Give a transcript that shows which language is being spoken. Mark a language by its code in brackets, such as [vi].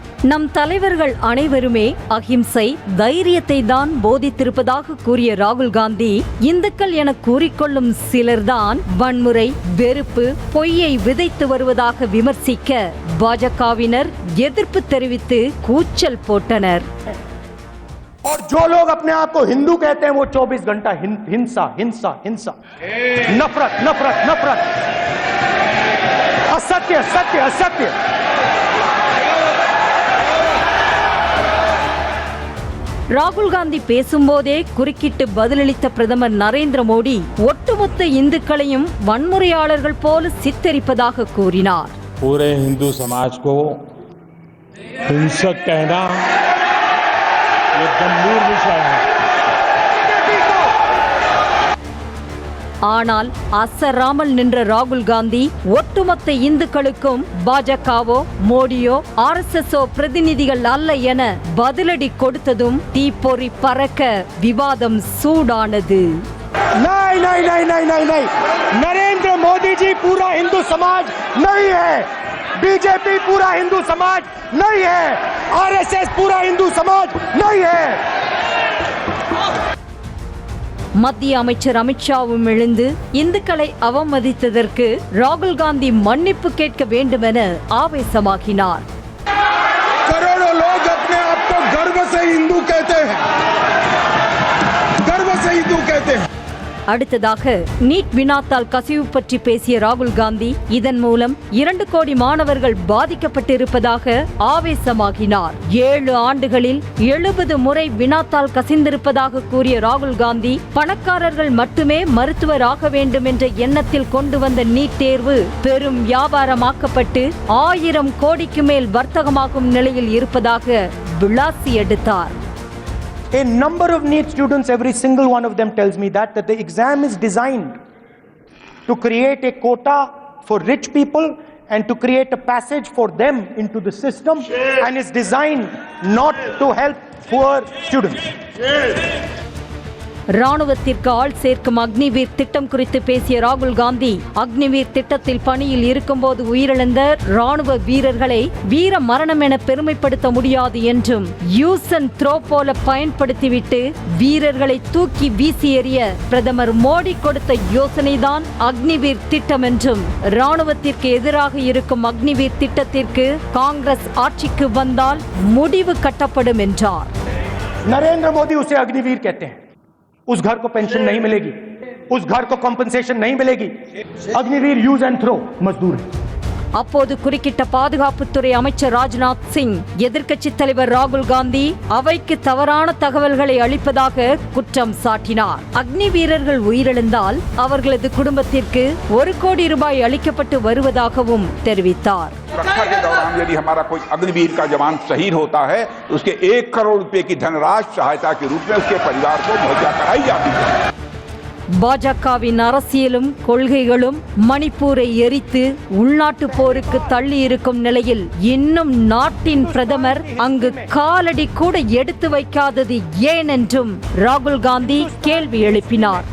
[ta] நம் தலைவர்கள் அனைவருமே அகிம்சை, தைரியத்தை தான் போதித்திருப்பதாக கூறிய ராகுல் காந்தி, இந்துக்கள் என கூறிக்கொள்ளும் சிலர்தான் வன்முறை, வெறுப்பு, பொய்யை விதைத்து வருவதாக விமர்சிக்க பாஜகவினர் எதிர்ப்பு தெரிவித்து கூச்சல் போட்டனர். [hi] और जो लोग अपने आप को हिंदू कहते हैं वो 24 घंटा हिंसा हिंसा हिंसा, नफरत नफरत नफरत, असत्य सत्य असत्य. [ta] ராகுல் காந்தி பேசும்போதே குறுக்கிட்டு பதிலளித்த பிரதமர் நரேந்திர மோடி ஒட்டுமொத்த இந்துக்களையும் வன்முறையாளர்கள் போல சித்தரிப்பதாக கூறினார். [hi] पूरे हिंदू समाज को हिंसक कहना ये गंभीर विषय है. [ta] ஆனால் அசராமல் நின்ற ராகுல் காந்தி ஒட்டுமொத்த இந்துக்களுக்கும் பாஜகவோ மோடியோ RSSஓ பிரதிநிதிகள் அல்ல என பதிலடி கொடுத்ததும் தீப்பொறி பறக்க விவாதம் சூடானது. [hi] नहीं नहीं नहीं नहीं नहीं नहीं, नरेंद्र मोदी जी पूरा हिंदू समाज नहीं है, बीजेपी पूरा हिंदू समाज नहीं है, RSS पूरा हिंदू समाज नहीं है. [ta] மத்திய அமைச்சர் அமித்ஷாவும் எழுந்து இந்துக்களை அவமதித்ததற்கு ராகுல் காந்தி மன்னிப்பு கேட்க வேண்டுமென ஆவேசமாகினார். [hi] करोड़ों लोग अपने आप को गर्व से हिंदू कहते हैं, गर्व से हिंदू कहते हैं. [ta] அடுத்ததாக நீட் வினாத்தால் கசிவு பற்றி பேசிய ராகுல் காந்தி, இதன் மூலம் 2 கோடி மாணவர்கள் பாதிக்கப்பட்டிருப்பதாக ஆவேசமாகினார். 7 ஆண்டுகளில் 70 முறை வினாத்தால் கசிந்திருப்பதாக கூறிய ராகுல் காந்தி, பணக்காரர்கள் மட்டுமே மருத்துவர் ஆக வேண்டும் என்ற எண்ணத்தில் கொண்டு வந்த நீட் தேர்வு பெரும் வியாபாரமாக்கப்பட்டு 1000 கோடிக்கு மேல் வர்த்தகமாகும் நிலையில் இருப்பதாக விளாசி எடுத்தார். [en] A number of NEET students, every single one of them tells me that the exam is designed to create a quota for rich people and to create a passage for them into the system, and is designed not to help poor students. [ta] ராணுவத்திற்கு ஆள் சேர்க்கும் அக்னிவீர் திட்டம் குறித்து பேசிய ராகுல் காந்தி, அக்னிவீர் திட்டத்தில் பணியில் இருக்கும்போது உயிரிழந்த ராணுவ வீரர்களை வீர மரணம் என பெருமைப்படுத்த முடியாது என்றும், [en] use and throw [ta] போல பயன்படுத்திவிட்டு வீரர்களை தூக்கி வீசி எறிய பிரதமர் மோடி கொடுத்த யோசனைதான் அக்னிவீர் திட்டம் என்றும், ராணுவத்திற்கு எதிராக இருக்கும் அக்னிவீர் திட்டத்திற்கு காங்கிரஸ் ஆட்சிக்கு வந்தால் முடிவு கட்டப்படும் என்றார். [hi] नरेंद्र मोदी उसे अग्निवीर कहते हैं. उस घर को पेंशन नहीं मिलेगी, उस घर को कॉम्पनसेशन नहीं मिलेगी. अग्निवीर [en] use and throw [hi] मजदूर है. [ta] அப்போது குறுக்கிட்ட பாதுகாப்புத்துறை அமைச்சர் ராஜ்நாத் சிங், எதிர்க்கட்சி தலைவர் ராகுல் காந்தி அவைக்கு தவறான தகவல்களை அளிப்பதாக குற்றம் சாட்டினார். அக்னி வீரர்கள் உயிரிழந்தால் அவர்களது குடும்பத்திற்கு 1 கோடி ரூபாய் அளிக்கப்பட்டு வருவதாகவும் தெரிவித்தார். [hi] सुरक्षा के दौरान यदि हमारा कोई अग्निवीर का जवान शहीद होता है तो उसके 1 करोड़ रुपए की धनराशि सहायता के रूप में उसके परिवार को मुहैया कराई जाती है. [ta] பாஜகவின் அரசியலும் கொள்கைகளும் மணிப்பூரை எரித்து உள்நாட்டு போருக்கு தள்ளி இருக்கும் நிலையில் இன்னும் நாட்டின் பிரதமர் அங்கு காலடி கூட எடுத்து வைக்காதது ஏன் என்றும் ராகுல் காந்தி கேள்வி எழுப்பினார்.